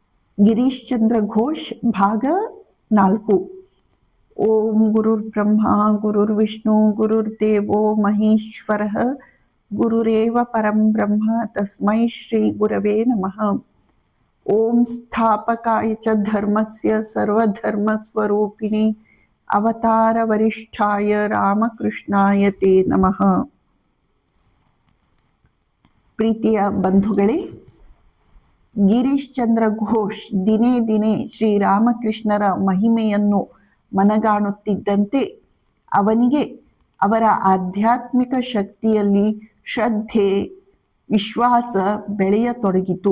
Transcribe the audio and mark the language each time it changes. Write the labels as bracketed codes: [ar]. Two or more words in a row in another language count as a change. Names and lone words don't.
[kn] ಗಿರೀಶ್ ಚಂದ್ರ ಘೋಷ್ ಭಾಗ 4. [sa] ಓಂ ಗುರುರ್ ಬ್ರಹ್ಮ ಗುರುರ್ ವಿಷ್ಣು ಗುರುರ್ದೇವೋ ಮಹೇಶ್ವರಃ ಗುರುರೇವ ಪರಂ ಬ್ರಹ್ಮ ತಸ್ಮೈ ಶ್ರೀ ಗುರವೇ ನಮಃ. ಓಂ ಸ್ಥಾಪಕಾಯ ಚ ಧರ್ಮಸ್ಯ ಸರ್ವಧರ್ಮ ಸ್ವರೂಪಿಣಿ ಅವತಾರ ವರಿಷ್ಠಾಯ ರಾಮಕೃಷ್ಣಾಯ ತೇ ನಮಃ. [kn] ಪ್ರೀತಿಯ ಬಂಧುಗಳೇ, ಗಿರೀಶ್ ಚಂದ್ರ ಘೋಷ್ ದಿನೇ ದಿನೇ ಶ್ರೀರಾಮಕೃಷ್ಣರ ಮಹಿಮೆಯನ್ನು ಮನಗಾಣುತ್ತಿದ್ದಂತೆ ಅವನಿಗೆ ಅವರ ಆಧ್ಯಾತ್ಮಿಕ ಶಕ್ತಿಯಲ್ಲಿ ಶ್ರದ್ಧೆ, ವಿಶ್ವಾಸ ಬೆಳೆಯತೊಡಗಿತು.